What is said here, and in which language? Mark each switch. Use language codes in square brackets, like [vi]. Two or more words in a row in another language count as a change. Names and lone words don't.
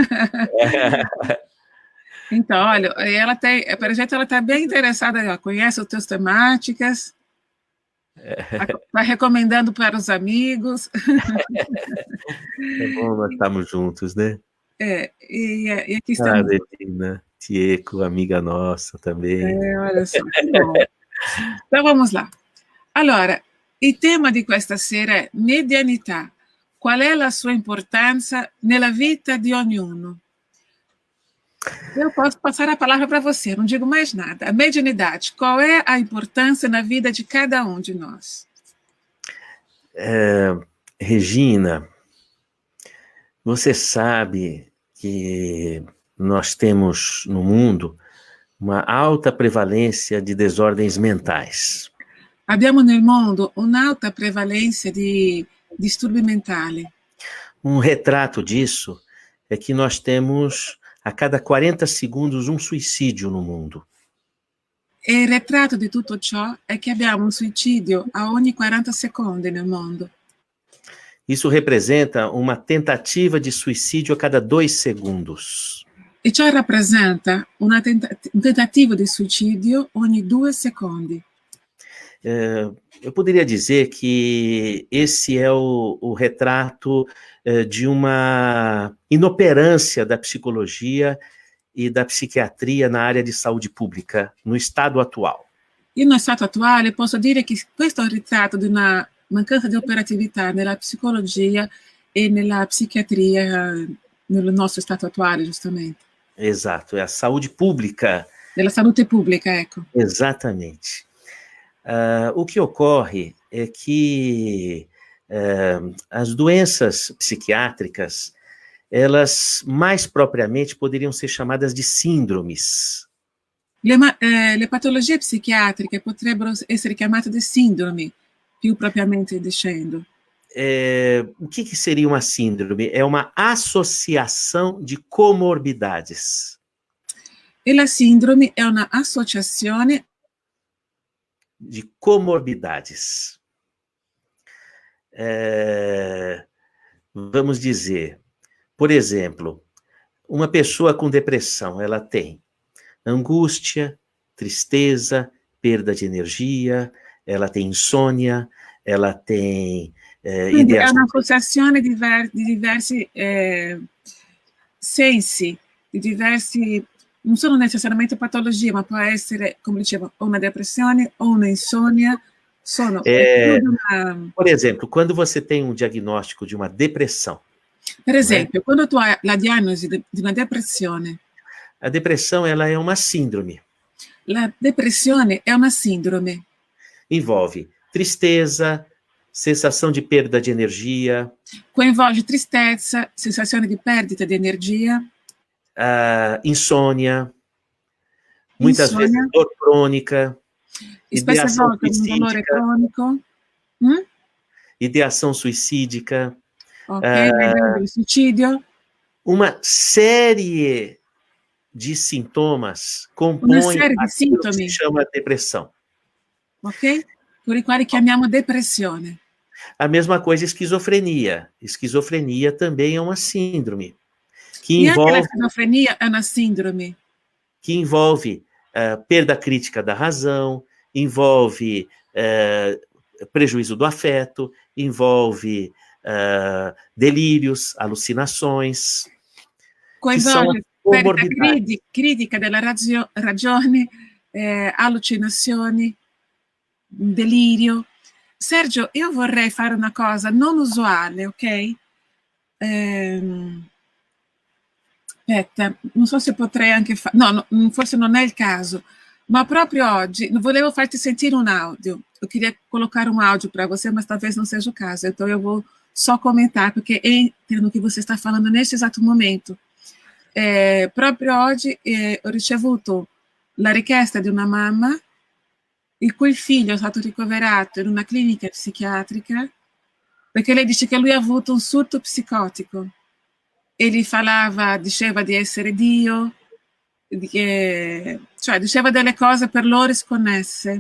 [pt] Então, olha, ela para gente, ela está bem interessada, ela conhece as tuas temáticas, está recomendando para os amigos. É bom nós estarmos juntos, né? E aqui estamos. Regina Tieco, amiga nossa também. Olha só, que bom. Então vamos lá. [it] Allora, il tema di questa sera è medianità. Qual è la sua importância nella vita di ognuno? [pt] Eu posso passar a palavra para você, não digo mais nada. A medianidade, qual é a importância na vida de cada um de nós? Regina, você sabe que nós temos no mundo uma alta prevalência de desordens mentais. [it] Abbiamo nel mondo un'alta prevalenza di disturbi mentali. [pt] Um retrato disso é que nós temos a cada 40 segundos um suicídio no mundo. [it] E il ritratto di tutto ciò è che abbiamo un suicidio a ogni 40 secondi nel mondo. [pt] Isso representa uma tentativa de suicídio a cada 2 segundos. [it] E ciò rappresenta un tentativo di suicidio ogni 2 secondi. [pt] Eu poderia dizer que esse é o retrato de uma inoperância da psicologia e da psiquiatria na área de saúde pública, no estado atual. [it] E no stato attuale posso dire che questo è un ritratto di una mancanza di operatività nella psicologia e nella psiquiatria nel nostro stato attuale, giustamente. [pt] Exato, é a saúde pública. [it] Della salute pubblica, ecco. [pt] Exatamente. O que ocorre é que as doenças psiquiátricas, elas mais propriamente poderiam ser chamadas de síndromes. [it] Le patologie psichiatriche potrebbero essere chiamate di sindromi, più propriamente dicendo. [pt] O que seria uma síndrome? É uma associação de comorbidades. [it] E la sindrome è una associazione [pt] de comorbidades. Vamos dizer, por exemplo, uma pessoa com depressão, ela tem angústia, tristeza, perda de energia, ela tem insônia, ela tem [it] quindi è [pt] ideações. [it] un'associazione di diversi sensi, di diversi, non sono necessariamente patologie, ma può essere, come dicevo, o una depressione o una insonnia, [pt] Por exemplo, quando você tem um diagnóstico de uma depressão. [it] Per esempio, quando tu hai la diagnosi di una depressione. [pt] A depressão, ela é uma síndrome. [it] La depressione è una sindrome. [pt] Envolve tristeza, sensação de perda de energia. [it] Coinvolge tristezza, sensazione di perdita di energia. [pt] Insônia. Muitas vezes dor crônica. [it] Spesse volte un dolore cronico. [pt] Ideação suicídica. [it] Ok, suicidio. [pt] Uma série de sintomas compõem aquilo que se chama depressão. Ok? [it] Por i quali chiamiamo depressione. [pt] A mesma coisa esquizofrenia. Esquizofrenia também é uma síndrome. [it] E anche la schizofrenia è una sindrome. [pt] Que envolve perda crítica da razão, envolve prejuízo do afeto, envolve delírios, alucinações. [it] Coinvolge perdita critica della ragione, allucinazioni, delirio. Sergio, io vorrei fare una cosa non usuale, ok? Aspetta, non so se potrei anche fare... No, forse non è il caso, ma proprio oggi volevo farti sentire [pt] um áudio. Eu queria colocar um áudio para você, mas talvez não seja o caso. Então eu vou só comentar, porque entra no que você está falando neste [it] esatto momento. Proprio oggi ho ricevuto la richiesta di una mamma il cui figlio è stato ricoverato in una clinica psichiatrica perché lei dice che lui ha avuto un surto psicotico. Ele diceva di essere Dio, cioè diceva delle cose per loro sconnesse.